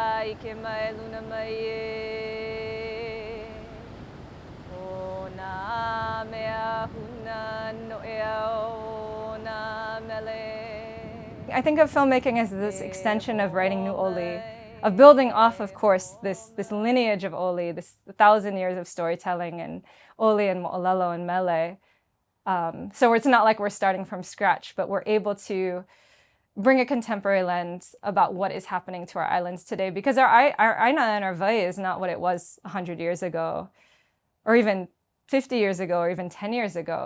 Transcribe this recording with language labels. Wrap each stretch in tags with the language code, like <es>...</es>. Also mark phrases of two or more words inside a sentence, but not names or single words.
<haw>ke mai luna mai e. O nā mea huna no e au nā mele.</haw> <en>I think of filmmaking as this extension of writing new oli, of building off, of course, this lineage of oli, this 1,000 years of storytelling and oli and mo'olelo and mele. So it's not like we're starting from scratch, but we're able to bring a contemporary lens about what is happening to our islands today, because our aina and our vai is not what it was 100 years ago, or even 50 years ago, or even 10 years ago.</en>